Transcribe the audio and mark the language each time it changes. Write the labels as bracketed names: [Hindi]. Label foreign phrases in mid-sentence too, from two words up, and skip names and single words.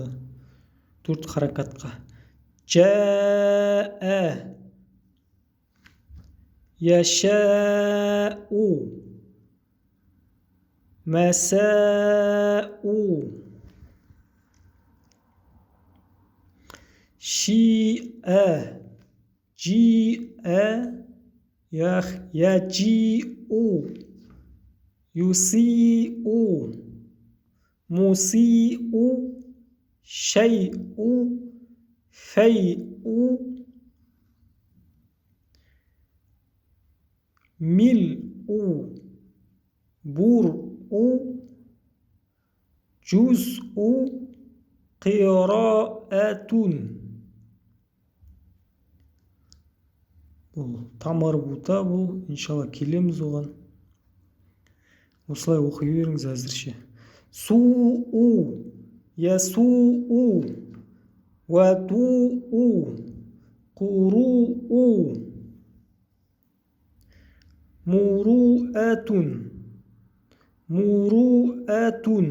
[Kazakh] Төрт қаракатқа. [Arabic] جاء يشاء مساء شيء, جيء يجيء يسيء مسيء شيء فيء ملء برء جزء قراءة. [Kazakh] Бұл тамарбута, бұл иншалла келеміз оған. Осылай оқи беріңіз әзірше. [Arabic] سوء يسوء وضوء قروء مروءة مروءة.